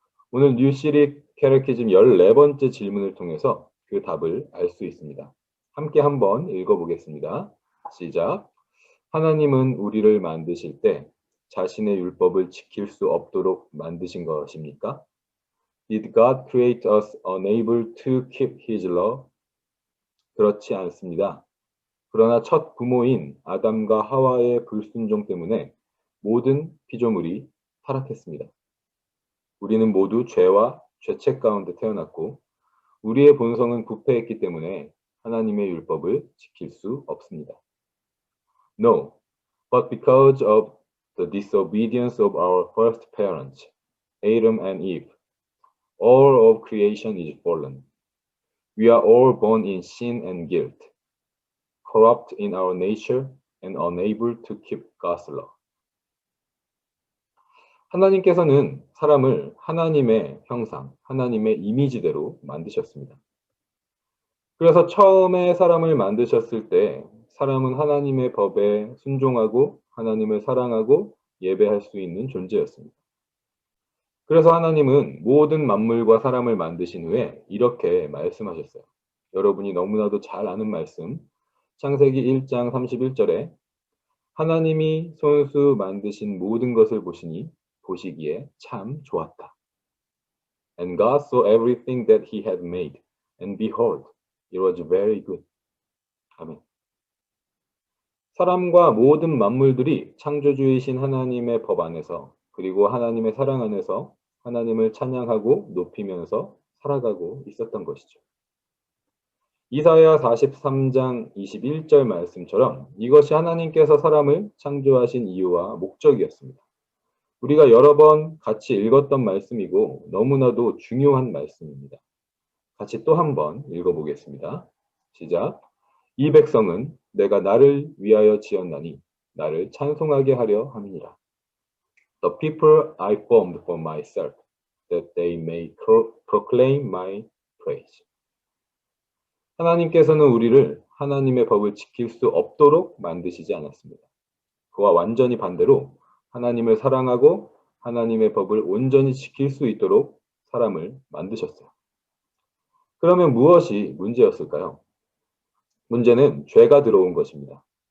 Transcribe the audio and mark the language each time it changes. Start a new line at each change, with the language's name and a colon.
Korean: 오늘 뉴시리 캐러키즘 14번째 질문을 통해서 그 답을 알 수 있습니다. 함께 한번 읽어보겠습니다. 시작. 하나님은 우리를 만드실 때 자신의 율법을 지킬 수 없도록 만드신 것입니까?
English: Did God create us unable to keep His law?
Korean: 그렇지 않습니다. 그러나 첫 부모인 아담과 하와의 불순종 때문에 모든 피조물이 타락했습니다. 우리는 모두 죄와 죄책 가운데 태어났고 우리의 본성은 부패했기 때문에 하나님의 율법을 지킬 수 없습니다.
English: No, but because of the disobedience of our first parents, Adam and Eve, all of creation is fallen. We are all born in sin and guilt. corrupt in our nature and unable to keep God's law.
Korean: 하나님께서는 사람을 하나님의 형상, 하나님의 이미지대로 만드셨습니다. 그래서 처음에 사람을 만드셨을 때 사람은 하나님의 법에 순종하고 하나님을 사랑하고 예배할 수 있는 존재였습니다. 그래서 하나님은 모든 만물과 사람을 만드신 후에 이렇게 말씀하셨어요. 여러분이 너무나도 잘 아는 말씀, 창세기 1장 31절에 하나님이 손수 만드신 모든 것을 보시기에 참 좋았다.
English: And God saw everything that he had made, and behold, it was very good.
Korean: 아멘. 사람과 모든 만물들이 창조주이신 하나님의 법 안에서 그리고 하나님의 사랑 안에서 하나님을 찬양하고 높이면서 살아가고 있었던 것이죠. 이사야 43장 21절 말씀처럼 이것이 하나님께서 사람을 창조하신 이유와 목적이었습니다. 우리가 여러 번 같이 읽었던 말씀이고 너무나도 중요한 말씀입니다. 같이 또 한 번 읽어보겠습니다. 시작. 이 백성은 내가 나를 위하여 지었나니 나를 찬송하게 하려 함이니라.
English: The people I formed for myself, that they may proclaim my praise.
Korean: 하나님께서는 우리를 하나님의 법을 지킬 수 없도록 만드시지 않았습니다. 그와 완전히 반대로 하나님을 사랑하고 하나님의 법을 온전히 지킬 수 있도록 사람을 만드셨어요. 그러면 무엇이 문제였을까요? 문제는 죄가 들어온 것입니다.